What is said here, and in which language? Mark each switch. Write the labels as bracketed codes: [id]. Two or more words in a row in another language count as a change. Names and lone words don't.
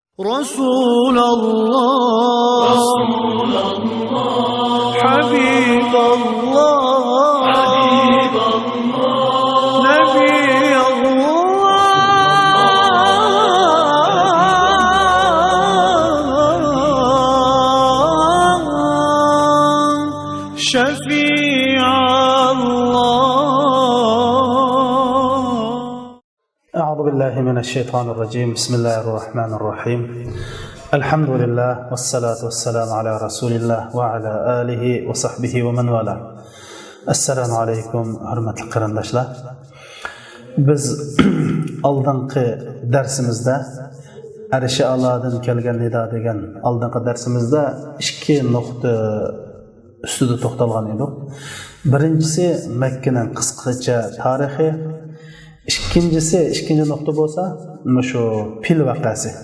[ar] رسول الله، حبيب الله، نبي الله، شفيع الله. أعوذ بالله من الشيطان الرجيم بسم الله الرحمن الرحيم الحمد لله والصلاة والسلام على رسول الله وعلى آله وصحبه ومن والاه السلام عليكم [uz] hurmatli qarindoshlar. Biz oldingi darsimizda Arishi Allodan kelgan nido degan oldingi darsimizda ikki nuqta ustida to'xtalgan edik. Birinchisi Makkaning qisqacha tarixi, ikkinchi nuqta bo'lsa shu Fil vaqasi.